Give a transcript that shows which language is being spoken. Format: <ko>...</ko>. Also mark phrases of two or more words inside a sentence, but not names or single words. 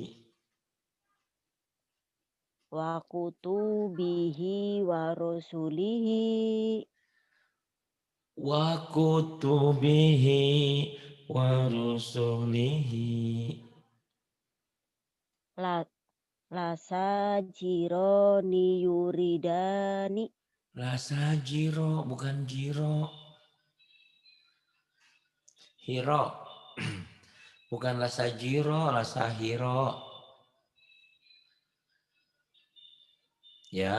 <ar>وكتبه ورسله وكتبه ورسله لا لساجروني يريداني.</ar> <id>Lasajiro bukan jiro. Hiro. Bukan lasajiro, lasahiro. Ya.</id>